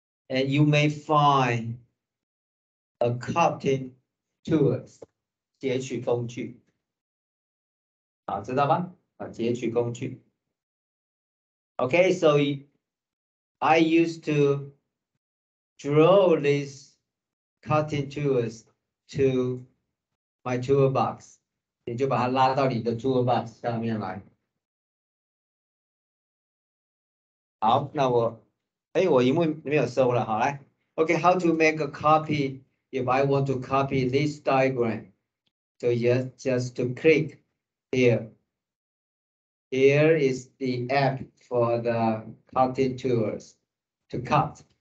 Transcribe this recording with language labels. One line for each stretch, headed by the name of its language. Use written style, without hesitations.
English: And you may find a copying tools
Chinese: 截取工具，好，知道吧？截取工具。
English: Okay, so I used to draw these cutting tools to my toolbox.
Chinese: 你就把它拉到你的 toolbox 上面来。好，那我荧幕没有收了，好来。
English: Okay, how to make a copy if I want to copy this diagram? So just to click here. Here is the app for the cutting tools to cut.